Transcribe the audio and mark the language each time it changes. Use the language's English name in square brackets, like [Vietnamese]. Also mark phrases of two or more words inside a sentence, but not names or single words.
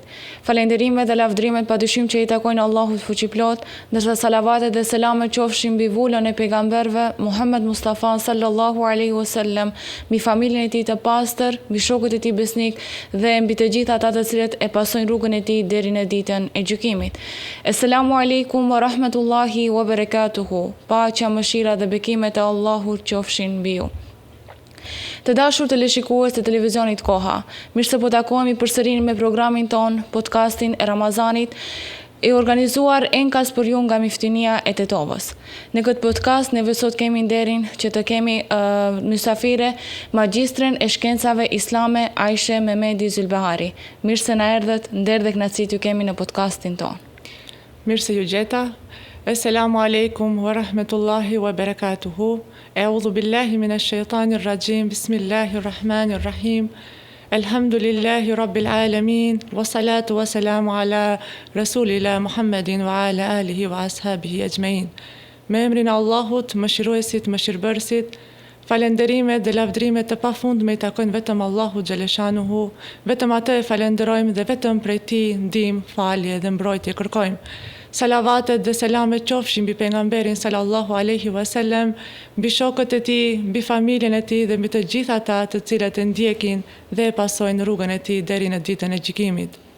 [Albanian] Falenderimet dhe lavdrimet padyshim që i takojnë Allahut fuqiplot, ndërsa salavatet dhe selamet qofshin mbi vullën e pejgamberëve Muhammed Mustafa [Arabic] صلى الله عليه وسلم, [Albanian] mbi familjen e tij të pastër, mbi shokët e tij besnik dhe mbi të gjithë ata të cilët e pasojnë rrugën e tij deri në ditën e gjykimit. [Arabic] السلام عليكم ورحمة الله وبركاته. [Albanian] Paqja, mëshira dhe bekimet e Allahut qofshin mbi ju. Të dashur teleshikues të televizionit Koha, mirë se po takohemi përsëri me programin ton, podcastin e Ramazanit, e organizuar enkas për ju nga Miftinia e Tetovës. Në këtë podcast ne sot kemi nderin që të kemi mysafire magjistren e shkencave islame Aishe Mehmedi Zylbehari. Mirë se na erdhët, nder dhe kënaqësi t'ju kemi në podcastin ton. Mirë se ju gjeta. [Arabic] السلام عليكم ورحمة الله وبركاته. أعوذ بالله من الشيطان الرجيم. بسم الله الرحمن الرحيم. الحمد لله رب العالمين. والصلاة والسلام على رسول الله محمد وعلى آله وأصحابه أجمعين. [Albanian] Me emrin e Allahut, mëshiruesit, mëshirbërësit, falenderimet dhe lavdrimet të pafundme i takojnë vetëm Allahu xhaleshanuhu, vetëm atë e falenderojmë dhe vetëm prej tij ndihmë, falje dhe mbrojtje kërkojmë. Salavatet dhe selamet qofshin mbi pejgamberin [Arabic] صلى الله عليه وسلم, [Albanian] mbi shokët e tij, mbi familjen e tij dhe mbi të gjithë ata të cilët e ndjekin dhe e pasojnë rrugën e tij deri në ditën e gjykimit.